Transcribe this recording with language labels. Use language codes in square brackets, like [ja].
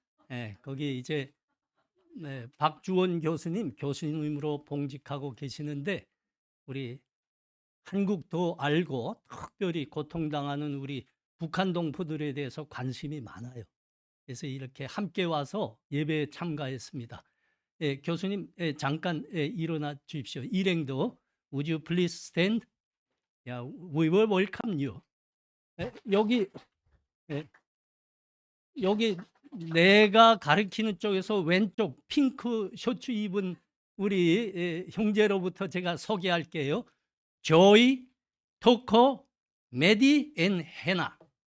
[ko] 예, 거기 이제 박주원 교수님으로 봉직하고 계시는데 우리 한국도 알고 특별히 고통당하는 우리 북한 동포들에 대해서 관심이 많아요. 그래서 이렇게 함께 와서 예배에 참가했습니다. 예, 교수님 잠깐 일어나 주십시오. [en] 일행도 Would you please stand? Yeah, we will welcome you. [ko] 여기 여기 내가 가리키는 쪽에서 왼쪽 핑크 셔츠 입은 우리 형제로부터 제가 소개할게요. 조이, 토코, 메디 앤 헤나.